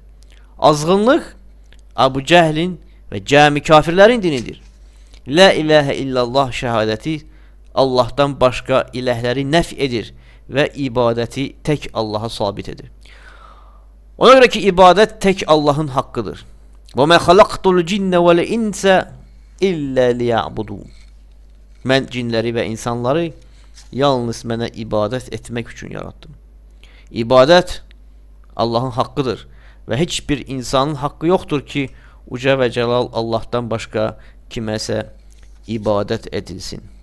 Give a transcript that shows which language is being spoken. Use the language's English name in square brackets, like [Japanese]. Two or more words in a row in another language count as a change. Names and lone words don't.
[Azerbaijani] Azğınlıq, Abu Cəhlin və cəmi kafirlərin dinidir. [Arabic] لا إله إلا الله [Azerbaijani] şəhadəti Allahdan başqa iləhləri nəf edir və ibadəti tək Allaha sabit edir. Ona görə ki, ibadət tək Allahın haqqıdır. [Arabic] وَمَا خَلَقْتُ الْجِنَّ وَالْإِنْسَ إِلَّا لِيَعْبُدُونَ. [Azerbaijani] Mən cinləri və insanları yalnız mənə ibadət etmək üçün yaratdım. İbadət Allahın haqqıdır və heç bir insanın haqqı yoxdur ki, Uca və Cəlal Allahdan başqa kiməsə ibadət edilsin.